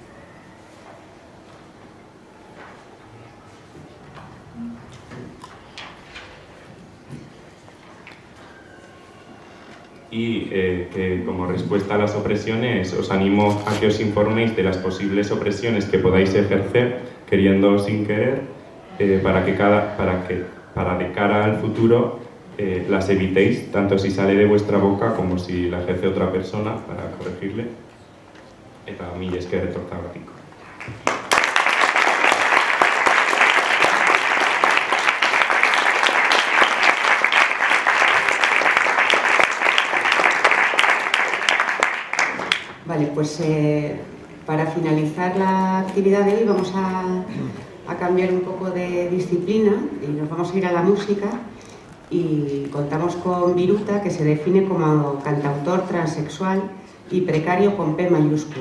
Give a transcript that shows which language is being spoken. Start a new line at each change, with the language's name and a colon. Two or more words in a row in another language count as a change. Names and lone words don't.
Spanish: Y que como respuesta a las opresiones os animo a que os informéis de las posibles opresiones que podáis ejercer, queriendo o sin querer, para de cara al futuro las evitéis, tanto si sale de vuestra boca como si la ejerce otra persona, para corregirle.
Basque: Eta mila esker etortzagatik.
Spanish: Vale, pues para finalizar la actividad de hoy vamos a cambiar un poco de disciplina y nos vamos a ir a la música y contamos con Viruta, que se define como cantautor transexual y precario con P mayúscula.